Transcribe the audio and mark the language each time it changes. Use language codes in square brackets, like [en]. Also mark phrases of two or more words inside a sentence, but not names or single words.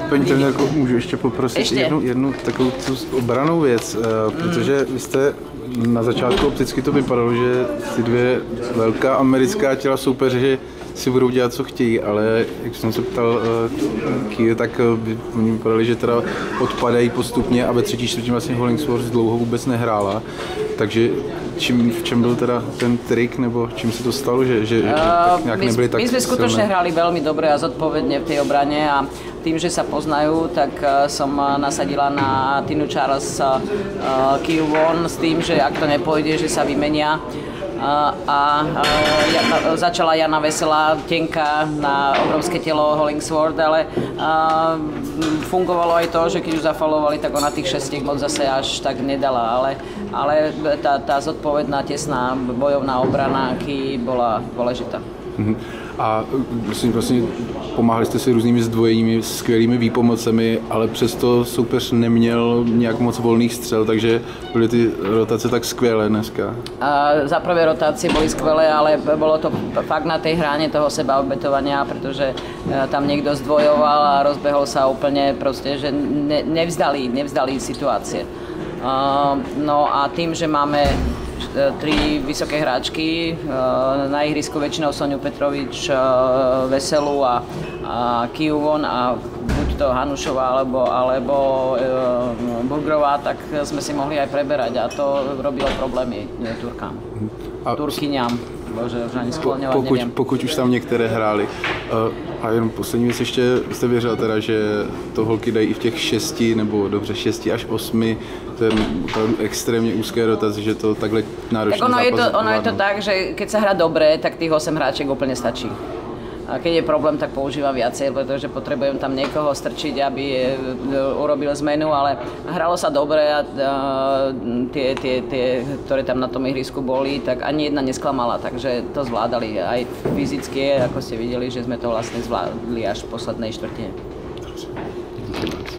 [cs] Paní trenérko, můžu ještě poprosit jednu takovou tu obranou věc, protože vy jste na začátku opticky to vypadalo, že ty dvě velká americká těla soupeře, že si budou dělat, co chtějí, ale jak jsem se ptal Kie, tak oni vypadali, že teda odpadají postupně a ve třetí čtvrtině vlastně Hollingsworth dlouho vůbec nehrála. Takže v čem byl teda ten trik, nebo čím se to stalo, že tak nějak nebyli tak silné? [sk] My sme skutočne hrali veľmi dobre a zodpovedne v tej obrane a tým, že sa poznajú, tak som nasadila na Tinu Charles Kiu Won s tým, že ak to nepôjde, že sa vymenia. Začala Jana Veselá, tenká na obrovské telo Hollingsworth, ale fungovalo aj to, že keď ju zafalovali, tak ona tých 6 moc zase až tak nedala, ale tá zodpovedná, tesná bojovná obrana Kii bola dôležitá. A vlastně pomáhali jste si různými zdvojeními, skvělými výpomocemi, ale přesto soupeř neměl nějak moc volných střel, takže byly ty rotace tak skvělé dneska. Za prvé rotácie boli skvelé, ale bolo to fakt na tej hráne toho sebaobetovania, pretože tam niekto zdvojoval a rozbehol sa úplne proste, že nevzdali situácie. No a tým, že máme tri vysoké hráčky na ihrisku, väčšinou Soniu Petrovič, Veselu a Kiu Won a buď to Hanušová alebo Burgrová, tak sme si mohli aj preberať a to robilo problémy Turkám. Turkyňám. Bože, už ani skloňovat nevím. [cs] Pokud už tam některé hráli. A jenom poslední věc ještě, jste věřil teda, že to holky dají i v těch 6 nebo dobře 6 až 8, ten extrémně úzké rotace, že to takhle náročný zápas. [sk] Ono je to tak, že keď sa hrá dobre, tak tých 8 hráček úplne stačí. A keď je problém, tak používam viacej, pretože potrebujem tam niekoho strčiť, aby urobil zmenu, ale hralo sa dobre a tie, ktoré tam na tom ihrisku boli, tak ani jedna nesklamala, takže to zvládali aj fyzicky, ako ste videli, že sme to vlastne zvládli až v poslednej štvrtine.